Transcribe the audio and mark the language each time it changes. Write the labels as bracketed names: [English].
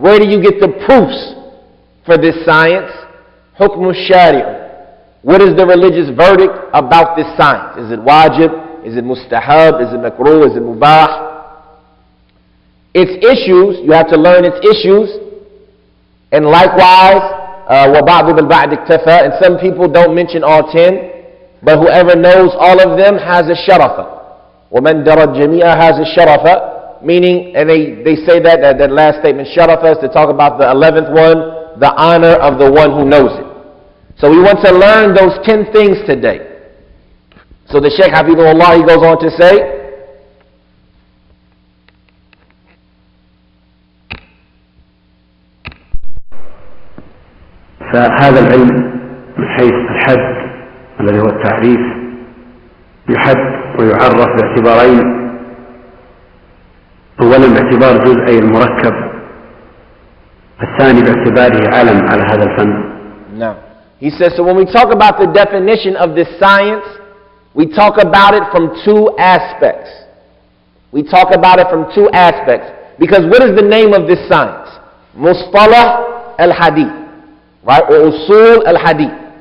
[English] Where do you get the proofs for this science? Hukm al-shari'. What is the religious verdict about this science? Is it wajib? Is it mustahab? Is it makruh? Is it mubah? Its issues, you have to learn its issues. And likewise, [Arabic] وَبَعْضُ بِالْبَعْدِ اكْتَفَى. [English] And some people don't mention all 10, but whoever knows all of them has a sharafa. [Arabic] وَمَنْ دَرَى الْجَمِيعَ [English] has a sharafa. Meaning, and they say that last statement, sharafa, is to talk about the 11th one, the honor of the one who knows it. So we want to learn those 10 things today. So the Shaykh Hafidhullah, he goes on to say, [Arabic] فهذا العلم من حيث الحد الذي هو التعريف يحد ويعرف باعتبارين. أولا باعتبار جزئي المركب، الثاني باعتباره علم على هذا الفن. [English] No. He says, so when we talk about the definition of this science, we talk about it from two aspects. We talk about it from two aspects. Because what is the name of this science? Mustalah al-hadith. Right? Or usul al-hadith.